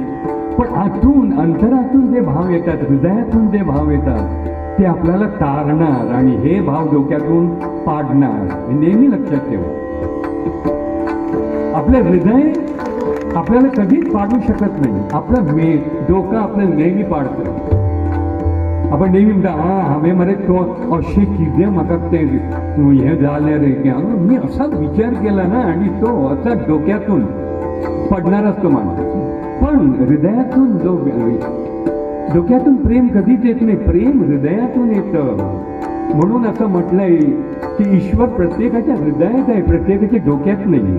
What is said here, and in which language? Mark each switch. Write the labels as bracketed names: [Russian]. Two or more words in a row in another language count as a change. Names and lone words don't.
[Marathi] पण आतून अंतरातून जे भाव येतात, हृदयातून जे भाव येतात, ते आपल्याला तारणार आणि हे भाव डोक्यातून पाडणार. हे नेहमी लक्षात ठेवा. आपलं हृदय आपल्याला कधीच पाडू शकत नाही. आपलं डोकं आपल्याला नेहमी पाडतं. आपण नेहमी म्हणता [Konkani] हांवें मरे तो अशें कितें म्हाका तें हें जालें रे, [Marathi] की मी असाच विचार केला ना, आणि तो असा डोक्यातून पडणारच तो माणूस. पण हृदयातून जो डोक्यातून प्रेम कधीच येत नाही, प्रेम हृदयातून येतं. म्हणून असं म्हटलंय की ईश्वर प्रत्येकाच्या हृदयात आहे, प्रत्येकाच्या डोक्यात नाही.